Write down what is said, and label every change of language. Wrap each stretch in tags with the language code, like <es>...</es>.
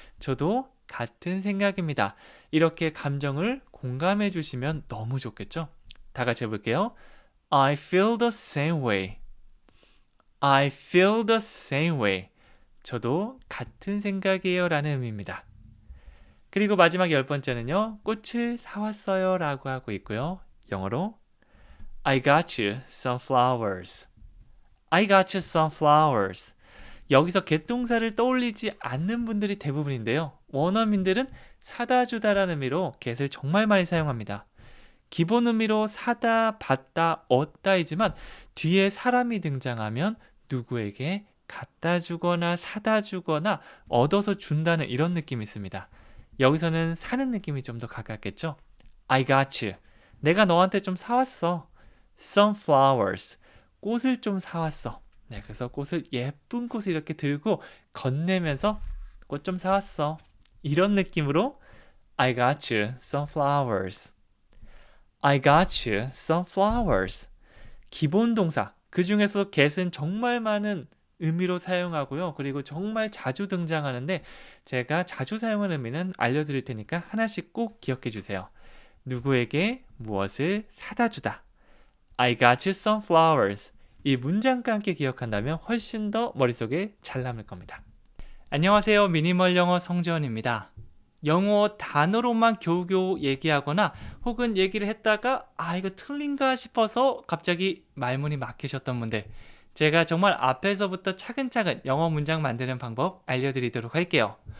<ko>저도 같은 생각입니다. 이렇게 감정을 공감해 주시면 너무 좋겠죠? 다 같이 해볼게요.</ko> <en>I feel the same way. I feel the same way.</en> <ko>저도 같은 생각이에요 라는 의미입니다. 그리고 마지막 10번째는요. 꽃을 사왔어요 라고 하고 있고요.</ko> <en>영어로 I got you some flowers. I got you some flowers.</en> <ko>여기서 get 동사를 떠올리지 않는 분들이 대부분인데요. 원어민들은 사다 주다라는 의미로 get을 정말 많이 사용합니다. 기본 의미로 사다, 받다, 얻다이지만 뒤에 사람이 등장하면 누구에게 갖다 주거나 사다 주거나 얻어서 준다는 이런 느낌이 있습니다. 여기서는 사는 느낌이 좀 더 가깝겠죠?</ko> <en>I got you.</en> <ko>내가 너한테 좀 사왔어.</ko> <en>Some flowers.</en> <ko>꽃을 좀 사왔어. 네, 그래서 예쁜 꽃을 이렇게 들고 건네면서 꽃 좀 사왔어. 이런 느낌으로</ko> <en>I got you some flowers. I got you some flowers.</en> <ko>기본 동사. 그 중에서 get은 정말 많은 의미로 사용하고요. 그리고 정말 자주 등장하는데 제가 자주 사용하는 의미는 알려드릴 테니까 하나씩 꼭 기억해 주세요. 누구에게 무엇을 사다 주다.</ko> <en>I got you some flowers.</en> <ko>이 문장과 함께 기억한다면 훨씬 더 머릿속에 잘 남을 겁니다. 안녕하세요. 미니멀 영어 성재원입니다. 영어 단어로만 겨우겨우 얘기하거나 혹은 얘기를 했다가 이거 틀린가 싶어서 갑자기 말문이 막히셨던 분들, 제가 정말 앞에서부터 차근차근 영어 문장 만드는 방법 알려드리도록 할게요.</ko>